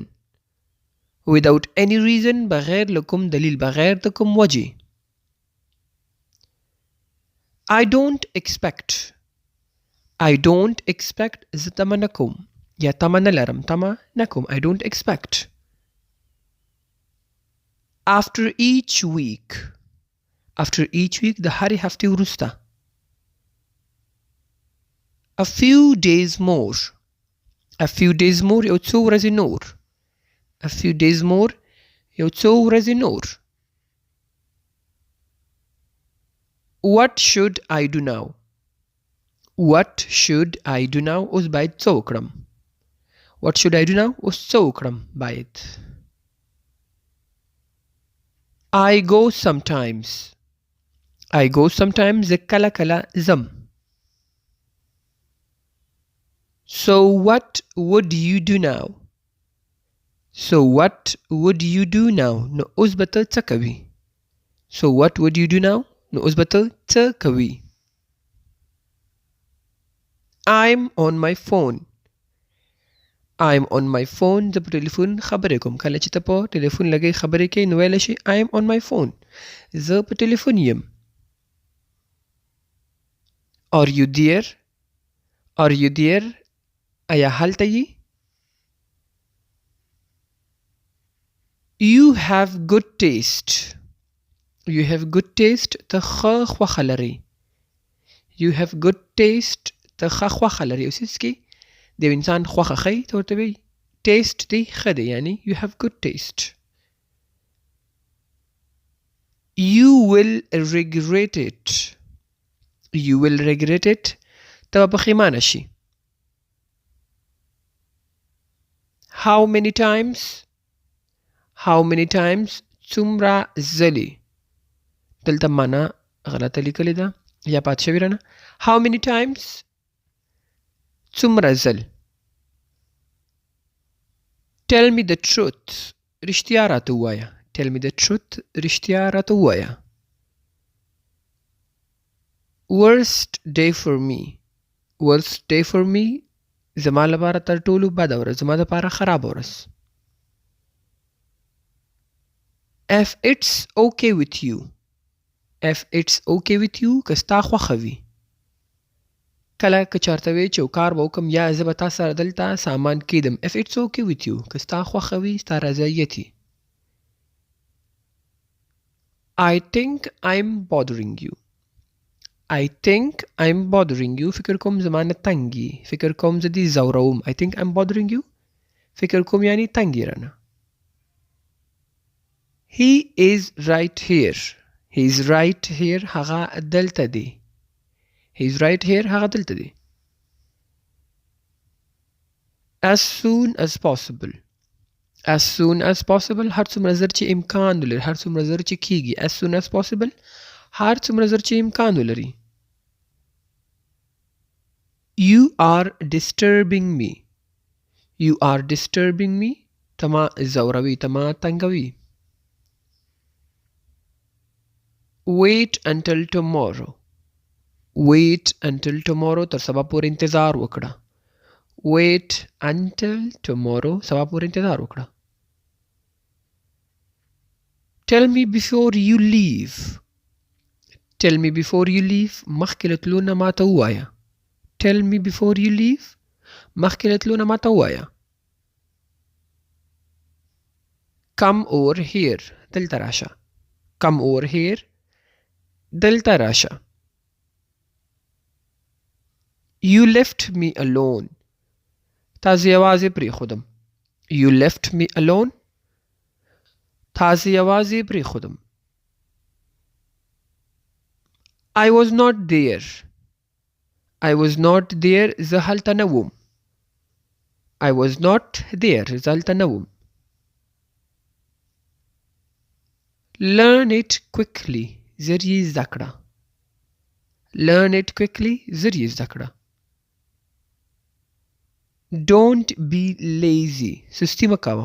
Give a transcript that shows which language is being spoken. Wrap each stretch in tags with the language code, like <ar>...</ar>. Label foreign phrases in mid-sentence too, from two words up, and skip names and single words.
<en>Without any reason.</en> <ps>بغیر له کوم دلیل. بغیر د کوم وجې.</ps> <en>I don't expect. I don't expect.</en> <ps>زه تمه نه کوم یا تمه نه لرم. تمه نه کوم.</ps> <en>I don't expect. After each week. After each week.</en> <ps>د هرې هفتې وروسته.</ps> <en>A few days more. A few days more.</en> <ps>یو څو ورځې نور.</ps> <en>A few days more.</en> <ps>یو څو ورځې نور.</ps> <en>What should I do now? What should I do now?</en> <ps>اوس باید څه وکړم.</ps> <en>What should I do now?</en> <ps>اوس څه وکړم باید.</ps> <en>I go sometimes. I go sometimes.</en> <ps>زه کله کله ځم.</ps> <en>So what would you do now? So what would you do now?</en> <ps>نو اوس به ته څه کوي.</ps> <en>So what would you do now?</en> <ps>نو اوس به ته څه کوي.</ps> <en>I'm on my phone. I'm on my phone.</en> <ps>زه په ټلیفون خبرې کوم. کله چې ته په ټلیفون لګی خبرې کوي نو ویلی شي</ps> <en>I'm on my phone.</en> <ps>زه په ټلیفون یم.</ps> <en>Are you there? Are you there?</en> <ps>آیا هلته یې؟</ps> <en>You have good taste. You have good taste.</en> <ps>ته ښه خوښه لري.</ps> <en>You have good taste.</en> <ps>ته ښه خوښه لري. یو څیز کې د یو انسان خوښه ښیي ته ورته وایي ټیسټ دی ښه دی یعنی</ps> <en>you have good taste. You will regret it. You will regret it.</en> <ps>ته به پښیمانه شي.</ps> <en>How many times? How many times?</en> <ps>څومره ځلې. دلته معنا غلطه لیکلې ده یا پاتې شوې رانه.</ps> <en>How many times?</en> <ps>څومره ځل.</ps> <en>Tell me the truth.</en> <ps>رښتیا راته ووایه.</ps> <en>Tell me the truth.</en> <ps>رښتیا راته ووایه.</ps> <en>Worst day for me. Worst day for me.</en> <ps>زما لپاره تر ټولو بده ورځ. زما لپاره خرابه ورځ.</ps> <en>If it's okay with you. If it's okay with you.</en> <ps>که ستا خوښه وي. کله که چېرته وی چې یو کار به وکړم یا زه به تا سره دلته سامان کیدم.</ps> <en>If it's okay with you.</en> <ps>که ستا خوښه وي ستا رضایت وي.</ps> <en>I think I'm bothering you. I think I'm bothering you.</en> <ps>فکر کوم زما نه تنګي. فکر کوم زه دې ځوروم.</ps> <en>I think I'm bothering you.</en> <ps>فکر کوم یعنی تنګي رانه.</ps> <en>He is right here. He is right here.</en> <ps>هغه دلته دی.</ps> <en>He is right here.</en> <ps>هغه دلته دی.</ps> <en>As soon as possible. As soon as possible.</en> <ps>هر څومره زر چې امکان ولري. هر څومره زر چې کیږي.</ps> <en>As soon as possible.</en> <ps>هر څومره زر چې امکان ولري.</ps> <en>You are disturbing me. You are disturbing me.</en> <ps>تما زوروي. تما تنګوي.</ps> <en>Wait until tomorrow. Wait until tomorrow.</en> <ps>تر سبا پورې انتظار وکړه.</ps> <en>Wait until tomorrow.</en> <ps>سبا پورې انتظار وکړه.</ps> <en>Tell me before you leave. Tell me before you leave.</en> <ps>مخکې له تلو نه ماته ووایه.</ps> <en>Tell me before you leave.</en> <ps>مخکې له تلو نه ماته ووایه.</ps> <en>Come over here.</en> <ps>دلته راشه.</ps> <en>Come over here.</en> <ps>دلته راشه.</ps> <en>You left me alone.</en> <ps>تاسې یوازې پرېښودم.</ps> <en>You left me alone.</en> <ps>تاسې یوازې پرېښودم.</ps> <en>I was not there. I was not there.</en> <ps>زه هلته نه وم.</ps> <en>I was not there.</en> <ps>زه هلته نه وم.</ps> <en>Learn it quickly.</en> <ps>زر یې زده کړه.</ps> <en>Learn it quickly.</en> <ps>زر یې زده کړه.</ps> <en>Don't be lazy.</en> <ps>سستی مه کوه.</ps>